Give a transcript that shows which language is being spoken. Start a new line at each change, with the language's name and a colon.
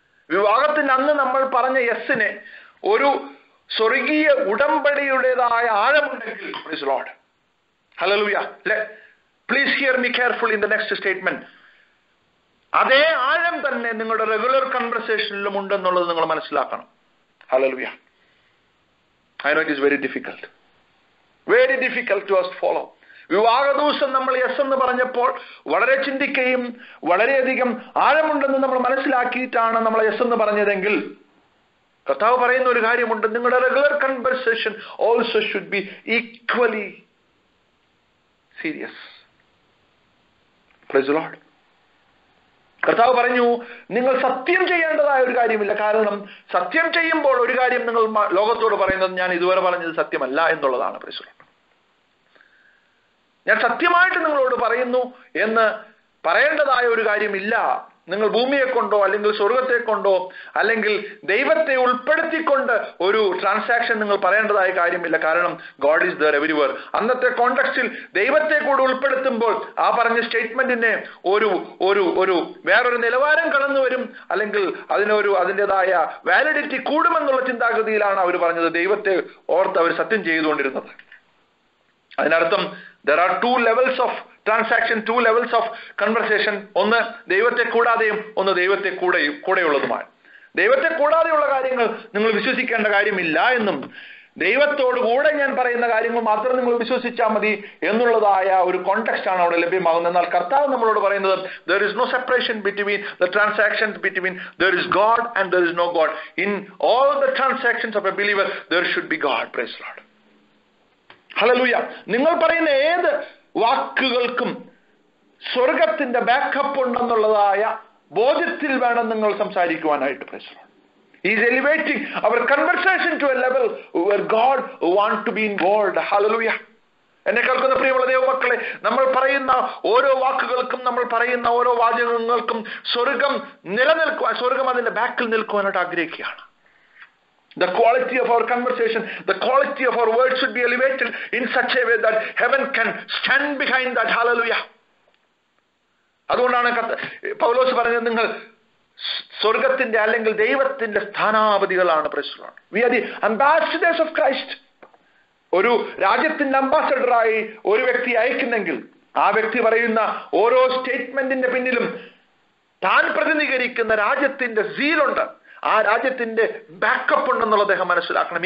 Malayalam: വിവാഹത്തിന് അന്ന് നമ്മൾ പറഞ്ഞ യെസ്സിനെ ഒരു സ്വർഗീയ ഉടമ്പടിയുടേതായ ആഴമുണ്ടെങ്കിൽ,
English: praise the Lord,
Malayalam: hallelujah.
English: Please hear me careful in the next statement.
Malayalam: അതേ ആഴം തന്നെ നിങ്ങളുടെ റെഗുലർ കൺവെർസേഷനിലും ഉണ്ടെന്നുള്ളത് നിങ്ങൾ മനസ്സിലാക്കണം.
English: Hallelujah. I know it is very difficult to us follow.
Malayalam: വിവാഹ ദിവസം നമ്മൾ യെസ് എന്ന് പറഞ്ഞപ്പോൾ വളരെ ചിന്തിക്കുകയും വളരെയധികം ആഴമുണ്ടെന്ന് നമ്മൾ മനസ്സിലാക്കിയിട്ടാണ് നമ്മൾ യെസ് എന്ന് പറഞ്ഞതെങ്കിൽ, കർത്താവ് പറയുന്ന ഒരു കാര്യമുണ്ട്, നിങ്ങളുടെ regular conversation
English: Also should be equally serious. Praise the Lord.
Malayalam: കർത്താവ് പറഞ്ഞു, നിങ്ങൾ സത്യം ചെയ്യേണ്ടതായ ഒരു കാര്യമില്ല. കാരണം സത്യം ചെയ്യുമ്പോൾ ഒരു കാര്യം നിങ്ങൾ ലോകത്തോട് പറയുന്നത്, ഞാൻ ഇതുവരെ പറഞ്ഞത് സത്യമല്ല എന്നുള്ളതാണ്.
English: Praise the Lord.
Malayalam: ഞാൻ സത്യമായിട്ട് നിങ്ങളോട് പറയുന്നു എന്ന് പറയേണ്ടതായ ഒരു കാര്യമില്ല. നിങ്ങൾ ഭൂമിയെ കൊണ്ടോ അല്ലെങ്കിൽ സ്വർഗത്തെ കൊണ്ടോ അല്ലെങ്കിൽ ദൈവത്തെ ഉൾപ്പെടുത്തിക്കൊണ്ട് ഒരു ട്രാൻസാക്ഷൻ നിങ്ങൾ പറയേണ്ടതായ കാര്യമില്ല. കാരണം
English: God is there everywhere.
Malayalam: അന്നത്തെ കോണ്ടെക്സ്റ്റിൽ ദൈവത്തെ കൂടെ ഉൾപ്പെടുത്തുമ്പോൾ ആ പറഞ്ഞ സ്റ്റേറ്റ്മെന്റിനെ ഒരു വേറൊരു നിലവാരം കടന്നു വരും, അല്ലെങ്കിൽ അതിൻ്റെതായ വാലിഡിറ്റി കൂടുമെന്നുള്ള ചിന്താഗതിയിലാണ് അവർ പറഞ്ഞത്. ദൈവത്തെ ഓർത്ത് അവർ സത്യം ചെയ്തുകൊണ്ടിരുന്നത്. അതിനർത്ഥം
English: There are two levels of transaction, two levels of conversation.
Malayalam: ഒന്ന് ദൈവത്തെ കൂടാതെയും ഒന്ന് ദൈവത്തെ കൂടെയുള്ളതുമാണ്. ദൈവത്തെ കൂടാതെയുള്ള കാര്യങ്ങൾ നിങ്ങൾ വിശ്വസിക്കേണ്ട കാര്യമില്ല എന്നും ദൈവത്തോട് കൂടെ ഞാൻ പറയുന്ന കാര്യങ്ങൾ മാത്രം നിങ്ങൾ വിശ്വസിച്ചാൽ മതി എന്നുള്ളതായ ഒരു കോണ്ടെക്സ്റ്റ് ആണ് അവിടെ ലഭ്യമാകുന്നത്. എന്നാൽ കർത്താവ് നമ്മളോട് പറയുന്നത്
English: there is no separation between the transactions between there is God and there is no God. In all the transactions of a believer there should be God. Praise the Lord. Hallelujah.
Malayalam: നിങ്ങൾ പറയുന്ന ഏത് വാക്കുകൾക്കും സ്വർഗത്തിന്റെ backup ഉണ്ടെന്നുള്ളതായ ബോധ്യത്തിൽ വേണം നിങ്ങൾ സംസാരിക്കുവാനായിട്ട്.
English: Praise the Lord. He is elevating our conversation to a level where God wants to be involved. Hallelujah.
Malayalam: എന്നെ കേൾക്കുന്ന പ്രിയമുള്ള ദൈവമക്കളെ, നമ്മൾ പറയുന്ന ഓരോ വാക്കുകൾക്കും നമ്മൾ പറയുന്ന ഓരോ വാചകങ്ങൾക്കും സ്വർഗം നിലനിൽക്കുവാൻ, സ്വർഗം അതിന്റെ ബാക്കിൽ നിൽക്കുവാനായിട്ട് ആഗ്രഹിക്കുകയാണ്.
English: The quality of our conversation, the quality of our words should be elevated in such a way that heaven can stand behind that. Hallelujah.
Malayalam: അതുകൊണ്ടാണ് പൗലോസ് പറഞ്ഞത്, നിങ്ങൾ സ്വർഗത്തിന്റെ അല്ലെങ്കിൽ ദൈവത്തിന്റെ സ്ഥാനാപതികളാണ്. പ്രശ്നമാണ്.
English: We are the ambassadors of Christ.
Malayalam: ഒരു രാജ്യത്തിന്റെ അംബാസഡറായി ഒരു വ്യക്തി അയക്കുന്നെങ്കിൽ ആ വ്യക്തി പറയുന്ന ഓരോ സ്റ്റേറ്റ്മെന്റിന്റെ പിന്നിലും താൻ പ്രതിനിധീകരിക്കുന്ന രാജ്യത്തിന്റെ സീലുണ്ട്, ആ രാജ്യത്തിന്റെ ബാക്കപ്പ് ഉണ്ടെന്നുള്ളത് അദ്ദേഹം മനസ്സിലാക്കണം.